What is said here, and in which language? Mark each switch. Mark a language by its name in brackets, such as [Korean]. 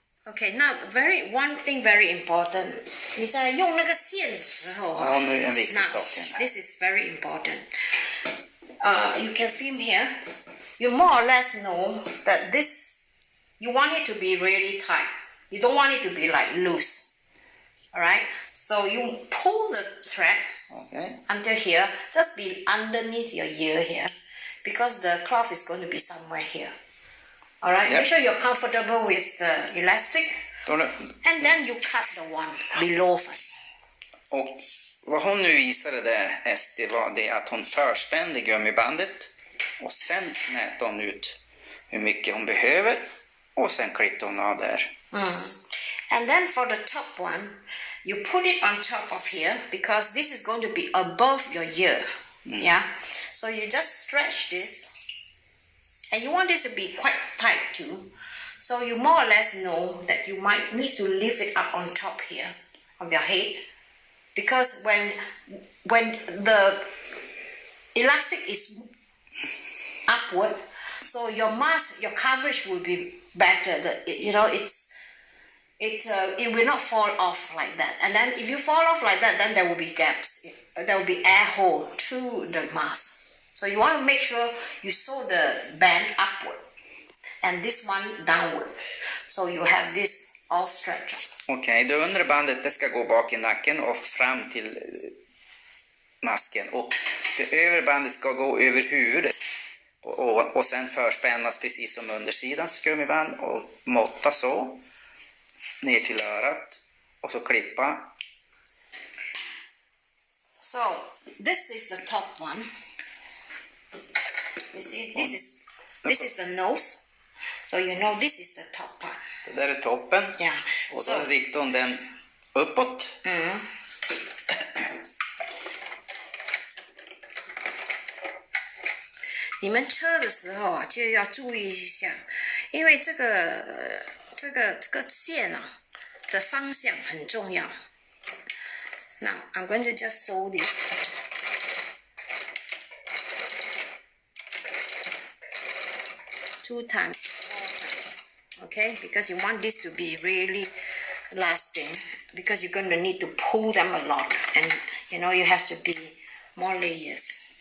[English] Okay, now one thing very important. [Chinese] 你在用那个线的时候啊， [Swedish] Ja, nu är en viktig sak här. [English] this is very important. You can film here. You more or less know that this, you want it to be really tight. You don't want it to be like loose. All right. So you pull the thread Okay. until here. Just be underneath your ear here, because the cloth is going to be somewhere here. All right. Yep. Make sure you're comfortable with elastic. And then you cut the one below first. [Swedish] Och vad hon nu visade där, Esti, var det att hon förspände gummibandet och sen mätte hon ut hur mycket hon behöver och sen klippte hon av där. [English] And then for the top one, you put it on top of here because this is going to be above your ear. Yeah. So you just stretch this, and you want this to be quite tight too. So you more or less know that you might need to lift it up on top here of your head, because when the elastic is upward, so your mask, your coverage will be better. It will not fall off like that. And then if you fall off like that, then there will be gaps. There will be air hole through the mask. So you want to make sure you sew the band upward and this one downward. So you have this all stretched. [Swedish] Okej, det undre bandet det ska gå bak i nacken och fram till masken. Och det övre bandet ska gå över huvudet. Och sen förspännas precis som undersidans gummiband och måtta så. Ner till örat och så klippa. [English] So this is the top one. You see, this is the nose. So you know this is the top part. [Swedish] Det där är toppen. Yeah. Och då riktar hon den uppåt. [Chinese] 你们车的时候啊，就要注意一下，因为这个线啊的方向很重要。 [English] Now I'm going to just sew this. Two times, okay? Because you want this to be really lasting, because you're going to need to pull them a lot, and you know you have to be more layers.